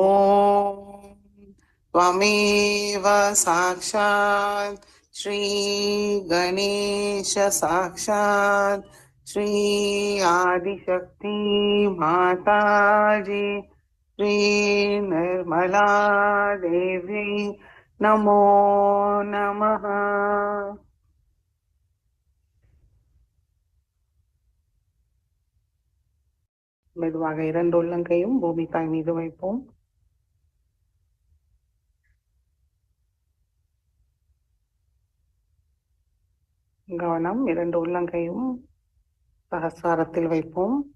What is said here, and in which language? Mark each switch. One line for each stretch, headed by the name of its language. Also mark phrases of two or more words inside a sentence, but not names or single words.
Sanskrit: ओम त्वमेव साक्षात् श्रीगणेश साक्षात् श्री आदिशक्ति माताजी श्री निर्मला देवी नमो नमः.
Tamil: மெதுவாக இரண்டு உள்ளங்கையும் பூமி தாய் மீது வைப்போம். கவனம், இரண்டு உள்ளங்கையும் சகஸ்ராரத்தில் வைப்போம்.